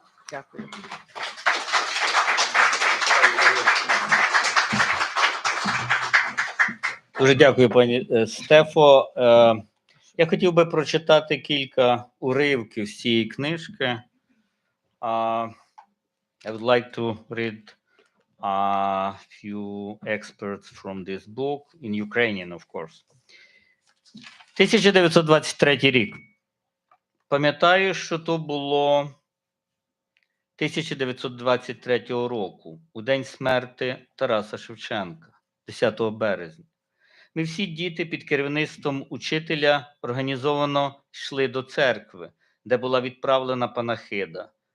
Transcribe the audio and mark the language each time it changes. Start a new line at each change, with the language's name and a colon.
Ukrainian: Дякую. Дуже дякую, пані Стефо. Я хотів би прочитати кілька уривків з цієї книжки.
English: I would like to read a few excerpts from this book in Ukrainian, of course.
Ukrainian: 1923 рік. Пам'ятаю, що то було 1923 року, у день смерти Тараса Шевченка, 10 березня. Ми всі діти під керівництвом учителя організовано йшли до церкви, де була відправлена панахида.